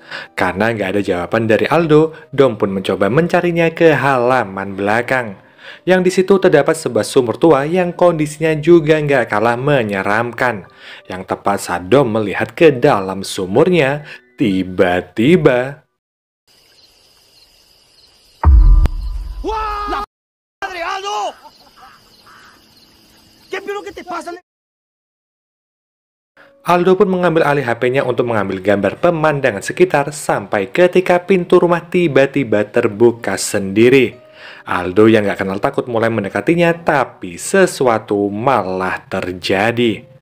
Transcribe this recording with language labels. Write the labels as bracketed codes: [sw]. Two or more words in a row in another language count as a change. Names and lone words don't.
[id] Karena nggak ada jawaban dari Aldo, Dom pun mencoba mencarinya ke halaman belakang. Yang di situ terdapat sebuah sumur tua yang kondisinya juga nggak kalah menyeramkan. Yang tepat saat Dom melihat ke dalam sumurnya, tiba-tiba... ¡Wah! [es] ¡Madre, Aldo! ¿Qué pero que te pasa? [id] Aldo pun mengambil alih HP-nya untuk mengambil gambar pemandangan sekitar sampai ketika pintu rumah tiba-tiba terbuka sendiri. Aldo yang gak kenal takut mulai mendekatinya, tapi sesuatu malah terjadi.